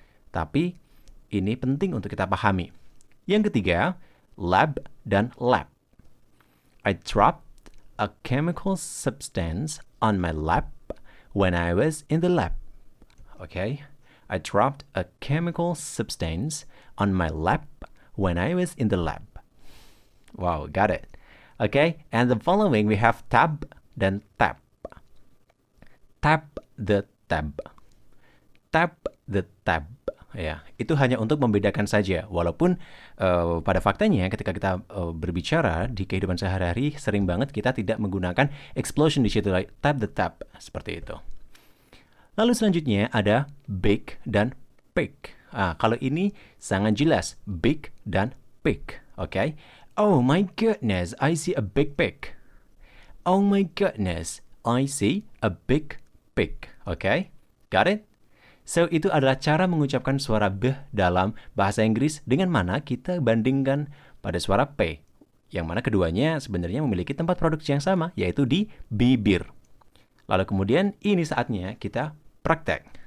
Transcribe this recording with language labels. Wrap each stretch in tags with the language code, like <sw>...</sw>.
<id>Tapi, ini penting untuk kita pahami. Yang ketiga, lab dan lap.</id> <en>I dropped a chemical substance on my lap when I was in the lab. Okay? I dropped a chemical substance on my lap when I was in the lab. Wow, got it. Okay? And the following, we have tab dan tap. Tap the tab. Tap the tab.</en> <id>Ya, itu hanya untuk membedakan saja. Walaupun pada faktanya ketika kita berbicara di kehidupan sehari-hari sering banget kita tidak menggunakan explosion di situ,</id> <en>like tap the tap</en> <id>seperti itu. Lalu selanjutnya ada big dan pick. Kalau ini sangat jelas big dan pick.</id> <en>Okay? Oh my goodness, I see a big pick. Oh my goodness, I see a big pick. Okay? Got it?</en> <id>So, itu adalah cara mengucapkan suara B dalam bahasa Inggris dengan mana kita bandingkan pada suara P. Yang mana keduanya sebenarnya memiliki tempat produksi yang sama, yaitu di bibir. Lalu kemudian ini saatnya kita praktek.</id>